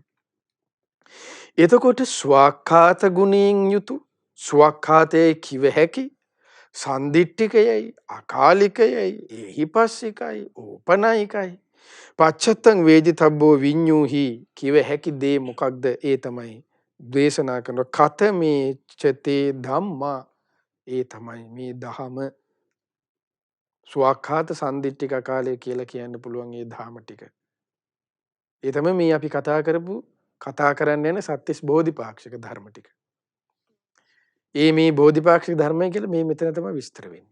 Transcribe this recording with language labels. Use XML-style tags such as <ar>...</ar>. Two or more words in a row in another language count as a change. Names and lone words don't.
<si>එතකොට ස්වක්ඛාත ගුණයෙන් යුතු ස්වක්ඛාතයේ කිව හැකි සන්දිට්ඨිකයයි අකාලිකයයි ඒහිපස්සිකයි ඕපනයිකයි</si> <pi>පච්චත්තං වේදිතබ්බෝ විඤ්ඤුහි</pi> <si>කිව හැකි දේ මොකක්ද? ඒ තමයි දේශනා කරන</si> <pi>කතමේ චතේ ධම්මා.</pi> <si>ඒ තමයි මේ ධම ස්වක්ඛාත සන්දිට්ඨික අකාලය කියලා කියන්න පුළුවන් ඒ ධම ටික. ඒ තමයි මේ අපි කතා කරන්න යන සත්‍තිස් බෝධිපාක්ෂික ධර්ම ටික. ඒ මේ බෝධිපාක්ෂික ධර්මය කියලා මේ මෙතන තමයි විස්තර වෙන්නේ.</si>